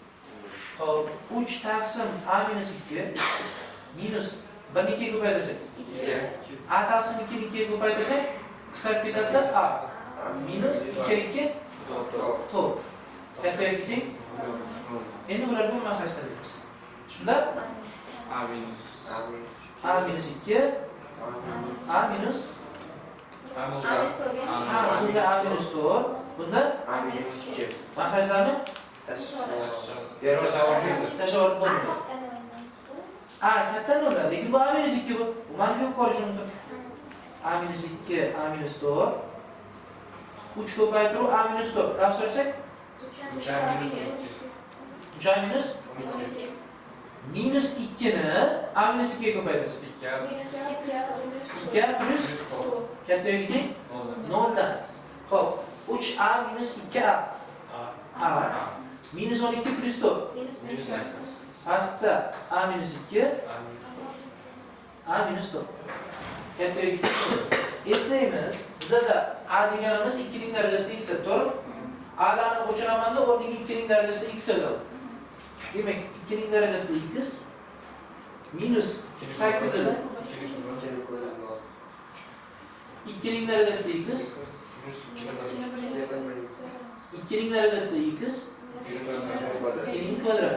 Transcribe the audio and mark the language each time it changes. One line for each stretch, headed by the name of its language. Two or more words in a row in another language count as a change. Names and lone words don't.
Uzbek: Xo'p, 3 taqsim a minus 2 minus 1 ni 2 ga ko'paytirsak 2. A taqsim 2 ni 2 ga ko'paytirsak qisqarib ketadi a minus 2 2 to'g'ri. Katta yoki teng? Endi bularga mahrajdan deymiz. Shunda a minus a minus 2 a minus bunda a minus 4 bunda mahrajlarni tashlab bo'lmaydi. A katta nolda, lekin bu a minus 2 bu manfiy bo'lib qolishi mumkin. A minus 2 a minus 4 3 ko'paytiruv a minus 4 tafsirlasak 3 a minus minus 2 ni a minus 2 ga ko'paytirsak 2 plus katta yoki teng 0 dan. Xo'p, 3a minus 2a a minus 12 plus 4 pastda a minus 2 a minus 4 katta yoki teng. Eslaymiz, bizda a deganimiz 2 ning darajasida x edi, to'g'ri? A larni o'chiramanda o'rniga 2 ning darajasida x yozamiz. Demak, 2 ning darajasida x minus 8 edi. 2 ning darajasida x 2 ning darajasida x 2 ning kvadrati.